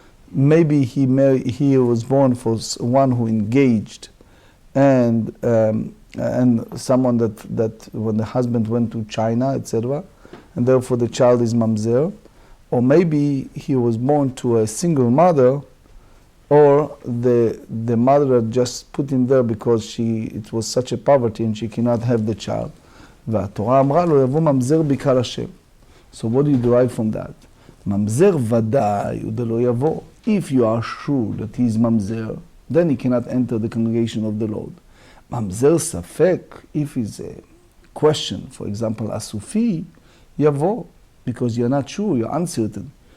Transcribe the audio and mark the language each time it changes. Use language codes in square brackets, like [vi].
[en] Maybe he was born for one who engaged, and someone that when the husband went to China, etc., and therefore the child is mamzer. Or maybe he was born to a single mother, or the mother just put him there because it was such a poverty and she cannot have the child. [he] והתורה אמרה לו, יבוא ממזר בקהל השם. [en] So what do you derive from that? [he] ממזר ודאי הוא דלא יבוא. [en] If you are sure that he is ממזר, then he cannot enter the congregation of the Lord. [he] ממזר ספק, [en] if it's a question, for example, אסופי, יבוא, because you're not sure, you're uncertain.